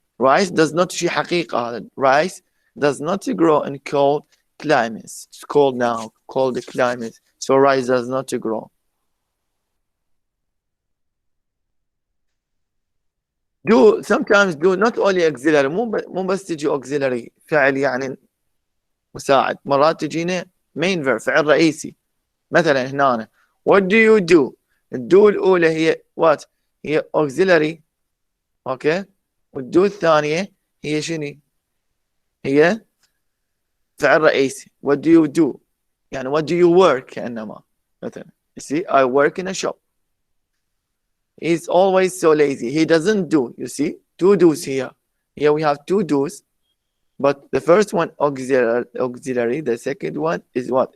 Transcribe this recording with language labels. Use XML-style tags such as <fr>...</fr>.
<en>Rice does not</en> <ar>شي حقيقة هذا.</ar> <en>Rice does not grow in cold climates. It's cold now. Cold climate. So rice does not grow. Do sometimes do not only auxiliary</en> <ar>مو بس تجي</ar> <en>auxiliary</en> <ar>فعل يعني مساعد. مرات تجينا main verb فعل رئيسي. مثلا هنا</ar> <en>what do you do؟</en> <ar>الدو الأولى هي what؟ هي auxiliary.</ar> <en>Okay.</en> <ar>والدو الثانية هي شنو؟ هي فعل رئيسي.</ar> <en>what do you do؟ يعني what do you work</en> <ar>كأنما مثلا.</ar> <en>You see I work in a shop. He's always so lazy. He doesn't do. You see two do's here. Here we have two do's. But the first one auxiliary, the second one is what?</en>